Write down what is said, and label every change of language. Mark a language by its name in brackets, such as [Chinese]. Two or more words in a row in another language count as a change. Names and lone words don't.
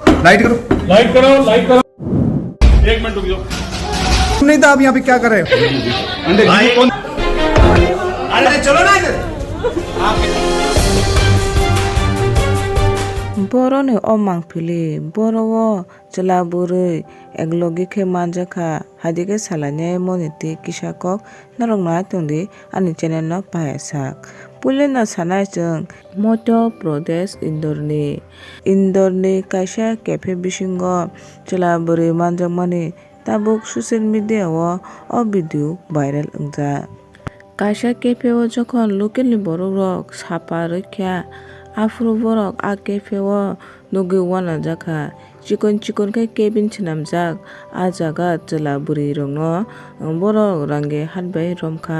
[Hindi] लाइट करो, लाइट करो, लाइट करो। एक मिनट रुक जाओ। नहीं तो आप यहाँ पे क्या कर रहे हो? अंदर कौन? अरे चलो ना इधर। [Kok Borok] boroni omang pili borowo chela burui eglogi khe manjaka hadike salane moniti kisakok narongna tungdi ani channel no payasak pulina sanai chung Madhya Pradesh Indorni kaisa cafe bisingo chela burui manjakmani tabuk [English] social media [Kok Borok] o [English] video viral [Kok Borok] ongja kaisa cafe o jokhon locally borok rok sapa rokha afro borok a cafe o nugi wana jaka chikon kai cabin chinamjak a jaga chela buri rongno borok range hatbai romkha।